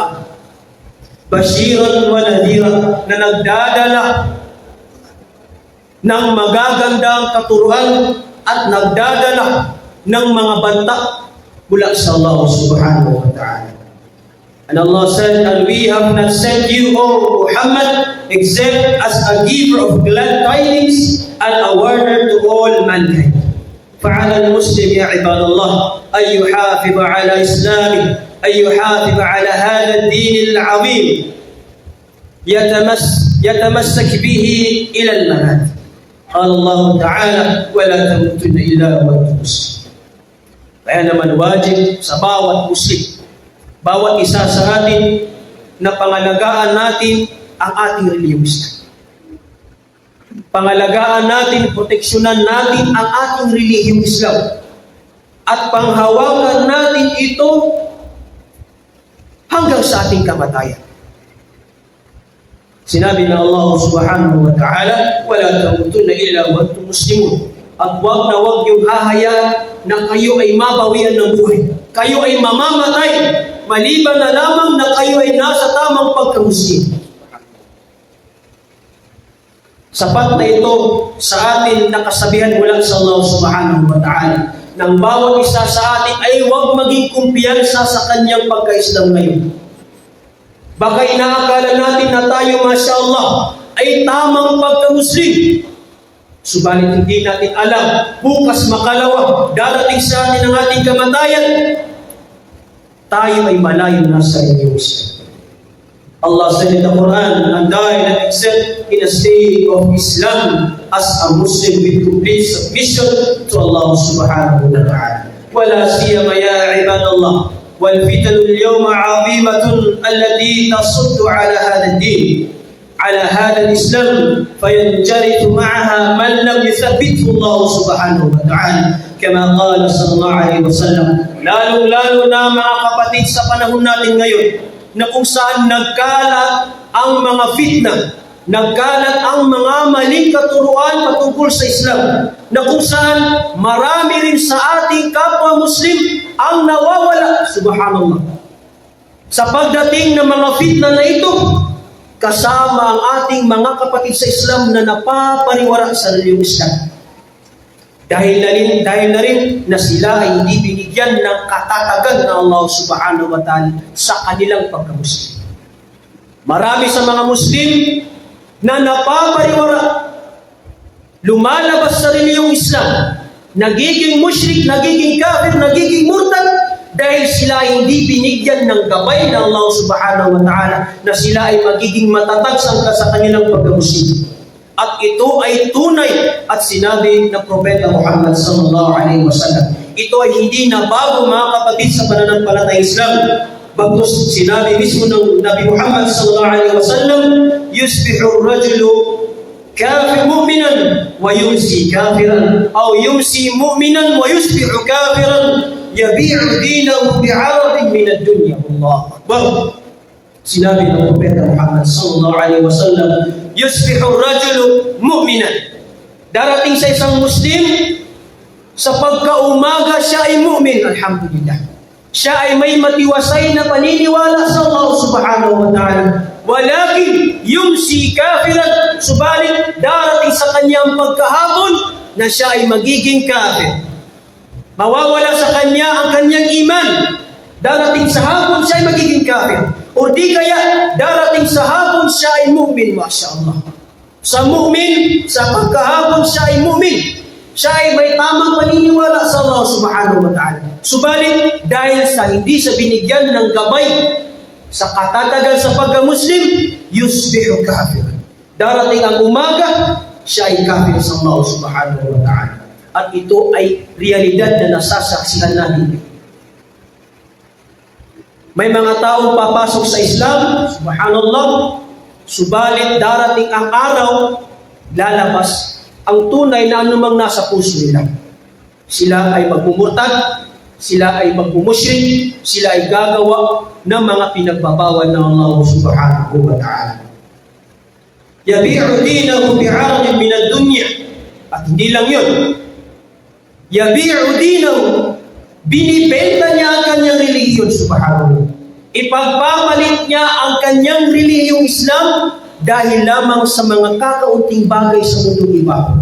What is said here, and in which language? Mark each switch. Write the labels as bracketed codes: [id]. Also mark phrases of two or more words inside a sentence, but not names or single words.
[ar] بشيرا ونذيرا, [tl] na nagdadala ng magagandang katuruan at nagdadala ng mga banta mula sa Allah [ar] سبحانه وتعالى. [en] And Allah said, and we have not sent you, O Muhammad, except as a giver of glad tidings and a warner to all mankind. [ar] فعلى المسلم يا عباد الله أن يحافظ على إسلامه، أن يحافظ على هذا الدين العظيم، يتمسك به إلى الممات. قال الله تعالى: ولا تموتن إلا وأنتم مسلمون. [tl] Kaya naman wajib sa bawat Muslim, bawat isa sa atin, na pangalagaan natin ang ating reliyong Islam. Pangalagaan natin, proteksyonan natin ang ating reliyong Islam. At panghawakan natin ito hanggang sa ating kamatayan. Sinabi na [ar] الله سبحانه وتعالى, وَلَا تَمُوتُنَّ إِلَّا وَأَنْتُمْ مُسْلِمُونَ. [tl] At wag na wag yung hahayaan na kayo ay mabawian ng buhay. Kayo ay mamamatay, maliban na lamang na kayo ay nasa tamang pagkamuslim. Sapat na ito sa atin na kasabihan mula sa Allah [ar] سبحانه وتعالى, [tl] nang bawat isa sa atin ay huwag maging kumpiyansa sa kanyang pagka-Islam ngayon. Baka inaakala natin na tayo, [ar] ما شاء الله, [tl] ay tamang pagka-Muslim. Subalit hindi natin alam, bukas makalawa, darating sa atin ang ating kamatayan, tayo ay malayo na sa inyong Islam. [en] Allah said in the Quran, and I accept in a state of Islam as a Muslim with complete submission to Allah [ar] سبحانه وتعالى. ولا سيما يا عباد الله والفتن اليوم عظيمة التي تصد على هذا الدين، على هذا الإسلام، فينجرف معها من لم يثبته الله سبحانه وتعالى كما قال صلى الله عليه وسلم. [tl] Lalo na mga kapatid sa panahon natin ngayon, na kung saan nagkalat ang mga fitna, nagkalat ang mga maling katuruan patungkol sa Islam, na kung saan marami rin sa ating kapwa Muslim ang nawawala, subhanallah. Sa pagdating ng mga fitna na ito, kasama ang ating mga kapatid sa Islam na napapariwara sa reliyong Islam. Dahil na rin na sila ay hindi binigyan ng katatagan ng Allah [ar] سبحانه وتعالى [tl] sa kanilang pagkamuslim. Marami sa mga Muslim na napapariwara, lumalabas sa reliyong Islam, nagiging musyrik, nagiging kafir, nagiging murtad, dahil sila ay hindi binigyan ng gabay ng Allah [ar] سبحانه وتعالى [tl] na sila ay magiging matatag sa kanilang pagkamuslim. At ito ay tunay at sinabi ng Propeta Muhammad [ar] صلى الله عليه وسلم. [tl] Ito ay hindi na bago, mga kapatid, sa pananampalatayang Islam. Bagkus sinabi mismo ng [ar] النبي محمد صلى الله عليه وسلم يصبح الرجل كافر مؤمنا ويمسي كافرا أو يمسي مؤمنا ويصبح كافرا يبيع دينه بعرض من الدنيا. الله أكبر. [tl] Sinabi ng Propeta [ar] محمد صلى الله عليه وسلم يصبح الرجل مؤمنا. [tl] Darating sa isang Muslim, sa pagkaumaga siya ay mu'min, alhamdulillah. Siya ay may matiwasay na paniniwala sa Allah [ar] سبحانه وتعالى. ولكن يمسي كافرا, [tl] subalit darating sa kanyang pagkahapon na siya ay magiging kafir. Mawawala sa kanya ang kanyang iman. Darating sa hapon siya ay magiging kafir. O di kaya darating sa hapon siya ay mu'min, [ar] ما شاء الله. [tl] Sa mu'min, sa pagkahapon siya ay mu'min. Siya ay may tamang paniniwala sa Allah [ar] سبحانه وتعالى. [tl] Subalit, dahil sa hindi siya binigyan ng gabay sa katatagan sa pagka-Muslim, [ar] يصبح كافر. [tl] Darating ang umaga, siya ay kafir sa Allah [ar] سبحانه وتعالى. [tl] At ito ay realidad na nasasaksihan natin. May mga taong papasok sa Islam, subhanallah, subalit darating ang araw, lalabas ang tunay na anumang nasa puso nila. Sila ay magmumurtad, sila ay magmumusyrik, sila ay gagawa ng mga pinagbabawal ng Allah [ar] سبحانه وتعالى. يبيع دينه بعرض من الدنيا. [tl] At hindi lang yun. [ar] يبيع دينه, [tl] binibenta niya ang kanyang relihiyon, subhanahu. Ipagpapalit niya ang kanyang relihiyong Islam dahil lamang sa mga kakaunting bagay sa mundong iba.